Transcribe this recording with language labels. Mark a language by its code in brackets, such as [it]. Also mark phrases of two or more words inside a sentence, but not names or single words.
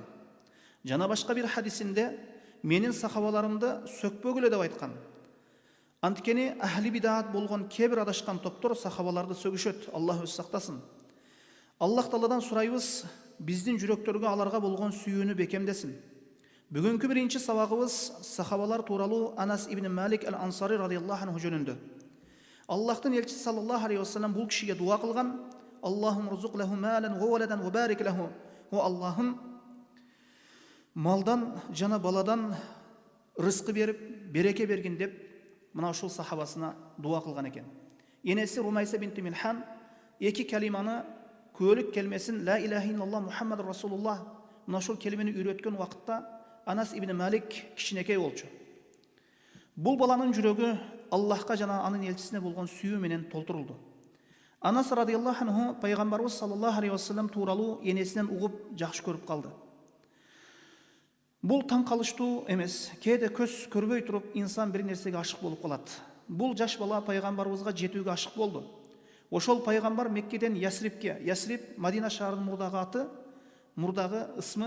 [ky] Жана башка бир хадисинде менин сахабаларымды сөкпөгүлө деп айткан. Анткени [ar] أهل البدعة [ky] болгон кебир адашкан топтор сахабаларды сөгүшөт. Аллах өз сактасын. Аллах Тааладан сурайбыз, биздин жүрөктөргө аларга болгон сүйүүнү бекемдесин. Бүгүнкү биринчи сабагыбыз сахабалар тууралуу Анас ибн Малик ал-Ансари [ar] رضي الله عنه [ky] жөнүндө. Аллахтын элчиси [ar] صلى الله عليه وسلم [ky] бул кишиге дуа кылган: [ar] "اللهم ارزقه مالا وولدا وبارك له." [ky] О Аллахым, малдан жана баладан рызкы берип, береке бергин деп мына ушул сахабасына дуа кылган экен. Энеси Румайса бинти Милхан эки калиманы, көөлүк келмесин [ar] لا إله إلا الله محمد رسول الله [ky] мына ушул келимени үйрөткөн убакытта Анас ибн Малик кичинекей болчу. Бул баланын жүрөгү Аллахка жана анын элчисине болгон сүйүү менен толтурулду. Анас [ar] رضي الله عنه [ky] пайгамбарыбыз [ar] صلى الله عليه وسلم [ky] тууралуу энесинен угуп жакшы көрүп калды. Бул таң калыштуу эмес. Кээде көз көрбөй туруп инсан бир нерсеге ашык болуп калат. Бул жаш бала пайгамбарыбызга жетүүгө ашык болду. Ошол пайгамбар Меккеден Ясрибке, Ясриб Мадина шаарынын мурдагы аты, мурдагы ысмы.